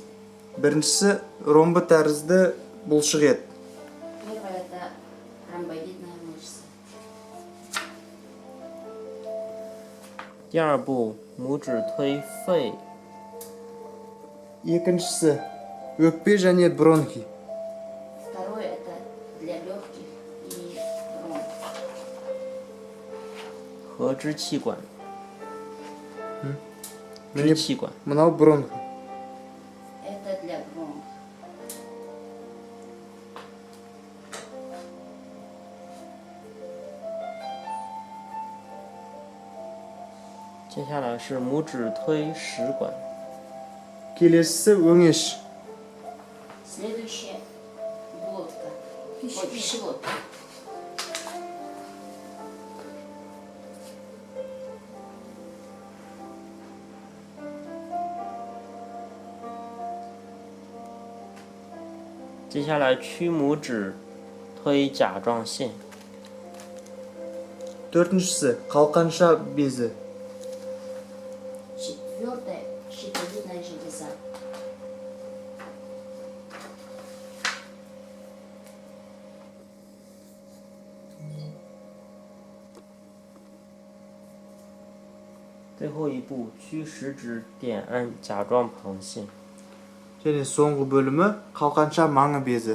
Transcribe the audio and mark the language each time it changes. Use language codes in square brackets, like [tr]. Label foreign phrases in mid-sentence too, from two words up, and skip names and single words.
[kk] Біріншісі ромбы тәрізді бұлшық ет. [ru] Первое это ромбовидная мышца. [zh] 第二步，拇指推肺。 [kk] Екіншісі өкпе және бронхи. [ru] Второе это для легких и бронх. [zh] 和支气管。 [kk] Міне [zh] 支气管。 [kk] мынау бронх. [ru] Это для бронх. [zh] 接下来是拇指推食管。 [kk] Келесісі өңеш. [ru] Следующее глотка. Ой, пищевод. [zh] 接下来屈拇指推甲状腺。 [kk] Төртіншісі қалқанша безі. [ru] Четвертое щитовидная железа. [zh] 最后一步，屈食指点按甲状旁腺。 [kk] және соңғы бөлімі қалқанша маңы безі.